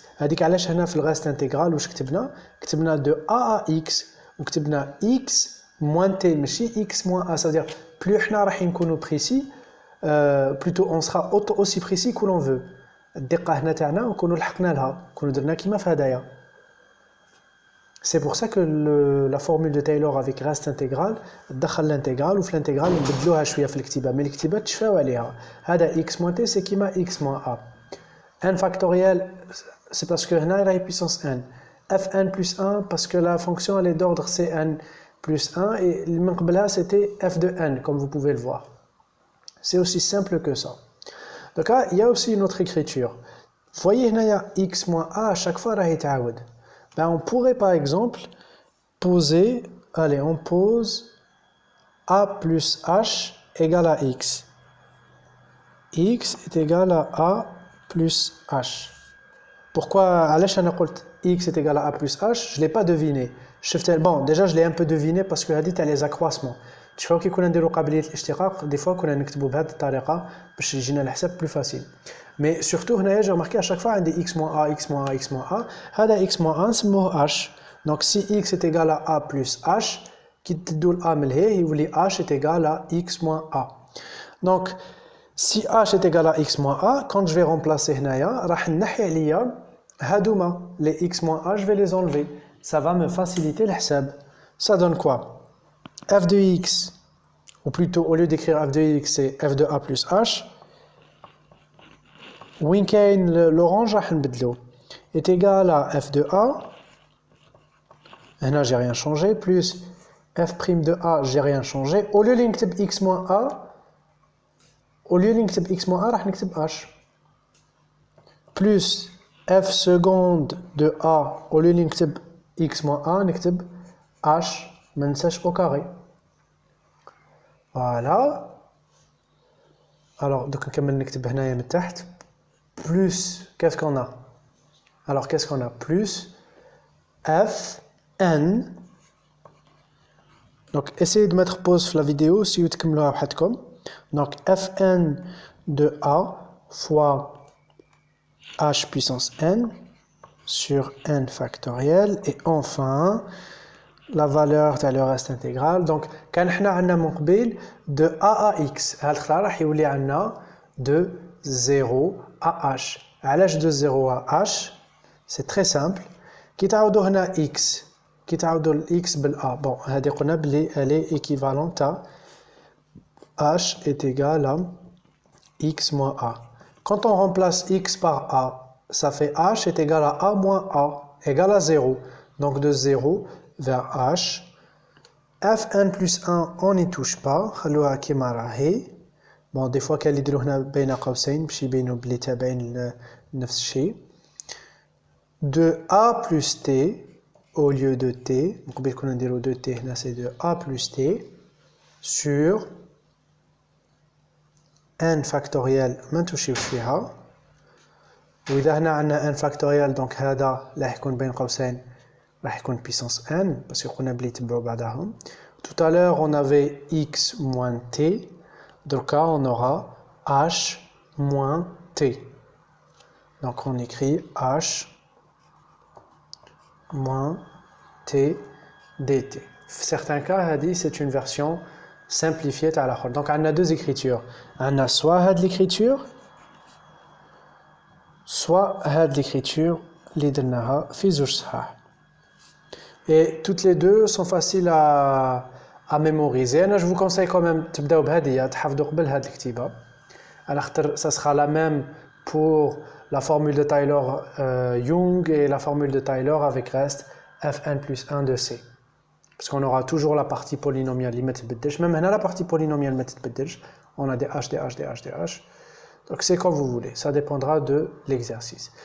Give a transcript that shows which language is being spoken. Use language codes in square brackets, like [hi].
[ar] هذيك علاش هنا في الغاست انتجرال واش كتبنا دو a à x وكتبنا x moins t ماشي x moins a. [fr] c'est-à-dire plus [ar] حنا راح نكونوا [fr] précis plutôt on sera aussi précis que l'on veut. [ar] الدقه هنا تاعنا نكونوا لحقنا لها نكونوا درنا كيما في هدايا. [fr] C'est pour ça que la formule de Taylor avec reste intégral دخل l'intégrale وفي l'intégrale [ar] نبدلوها شويه في الكتابه مي الكتابه تشفاو عليها. [fr] هذا x moins t c'est كيما x moins a. n factoriel, c'est parce que [ar] هنا راهي [fr] puissance n. fn plus 1 parce que la fonction elle est d'ordre cn plus 1 et [ar] من قبلها [fr] c'était f de n comme vous pouvez le voir. C'est aussi simple que ça. Donc là, il y a aussi une autre écriture. Vous voyez هنا il y a x moins a à chaque fois [ar] راهي تعاود. [fr] Ben on pourrait par exemple poser, allez on pose a plus h égale à x. x est égal à a plus h. Pourquoi x est égal à a plus h? Je ne l'ai pas deviné. Bon, déjà je l'ai un peu deviné parce que [ar] هذه تاع [fr] les accroissements. Tu vois [ar] كي كنا نديرو قابلية الاشتقاق [fr] des fois [ar] كنا نكتبو بهذه الطريقة باش يجينا الحساب [fr] plus facile. Mais surtout هنايا j'ai remarqué à chaque fois عندي x moins a, x moins a, x moins a. هذا x moins a نسموه h. Donc si x est égal à a plus h, [ar] كي تدو ل [fr] a [ar] من لهيه يولي [fr] h est égal à x moins a. Donc si h est égal à x moins a, quand je vais remplacer [ar] هنايا راح نحي عليا هادوما [fr] les x moins a, je vais les enlever. Ça va me faciliter le حساب. Ça donne quoi? f de x, ou plutôt au lieu d'écrire f de x, c'est f de a plus h. [ar] وين كاين [fr] l'orange [ar] راح نبدلو [fr] est égal à f de a. هنا j'ai rien changé, plus f' de a, j'ai rien changé. Au lieu de نكتب x moins a, au lieu de نكتب x moins a, [ar] راح نكتب [fr] h. Plus f seconde de a, au lieu de نكتب x moins a, نكتب h, [ar] ما ننساش [fr] au carré. Voilà. Alors, donc [ar] نكمل نكتب هنايا من تحت. [fr] Plus, qu'est-ce qu'on a? Alors, qu'est-ce qu'on a? Plus f n. Donc, essayez de mettre pause sur la vidéo si vous [ar] تكملوها وحدكم. [fr] Donc, fn de a fois h puissance n sur n factoriel. Et enfin, la valeur de le reste intégral. Donc, quand on a un مقبل de a à x, [ar] هالخطا راح يولي عندنا [fr] de 0 à h. علاش de 0 à h? C'est très simple. [ar] كي تعوضوا هنا x, كي تعوضوا x بالa. [fr] Bon, [ar] هذه قلنا بلي [fr] elle est équivalente à h est égal à x moins a. Quand on remplace x par a, ça fait h est égal à a moins a, égal à 0. Donc de 0 vers h. fn plus 1, on n'y touche pas. [ar] خلوها كيما راهي. [fr] Bon, des fois [ar] كاين اللي يديروا هنا بين قوسين باش يبينوا بلي تابعين نفس الشيء. [fr] De a plus t au lieu de t, [ar] نقبل كنا نديروا [fr] de t هنا c'est de a plus t sur n factoriel [ar] ما نتوشيوش فيها. وإذا هنا عندنا n factoriel donc هذا راح يكون بين قوسين راح يكون puissance n [fr] parce que [ar] قلنا بلي يتبعوا بعضهم. [fr] Tout à l'heure on avait x moins t, donc là on aura h moins t. Donc on écrit h moins t dt. Certains cas, c'est une version simplifiée à la fois. Donc on a deux écritures. On a soit l'écriture, soit l'écriture [ar] l'idnaha fi zouj sahah. [fr] Et toutes les deux sont faciles à mémoriser. Je vous conseille quand même [ar] تبداو بهذه تحفظوا قبل هذه الكتيبه. على خاطر [fr] ça sera la même pour la formule de Taylor-Young et la formule de Taylor avec reste fn plus 1 de c. Parce qu'on aura toujours la partie polynomiale qui ne s'beddelش. Même là, la partie polynomiale ne s'beddelش. On a des h, des h, des h, des h. Donc c'est comme vous voulez. Ça dépendra de l'exercice.